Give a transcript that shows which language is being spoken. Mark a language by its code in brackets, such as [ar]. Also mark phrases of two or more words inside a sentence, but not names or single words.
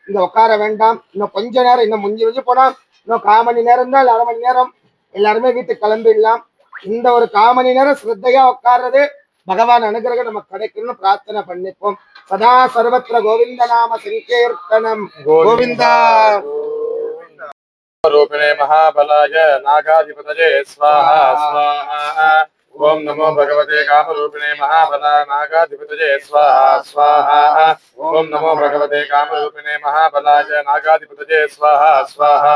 [ta] இங்க உட்கார வேண்டாம், இன்னும் கொஞ்ச நேரம், இன்னும் முடிஞ்சு போனா இன்னும் 1/4 மணி நேரம் தான், 1/2 மணி நேரம் எல்லாருமே வீட்டுக்கு கிளம்பிடலாம். இந்த ஒரு 1/4 மணி நேரம் ஸ்ரத்தையா உட்கார்றது பகவான் அனுகிரகம் நமக்கு கிடைக்கணும்னு பிரார்த்தனை பண்ணிப்போம். சதா சர்வத்திர கோவிந்த நாம சங்கீர்த்தனம் கோவிந்தா. [sa] रूपिणे महाबलाय नागाधिपतये स्वाहा स्वाहा। ओम नमो भगवते कामरूपिणे महाबला नागाधिपतये स्वाहा स्वाहा। ओम नमो भगवते कामरूपिणे महाबलाय नागाधिपतये स्वाहा स्वाहा।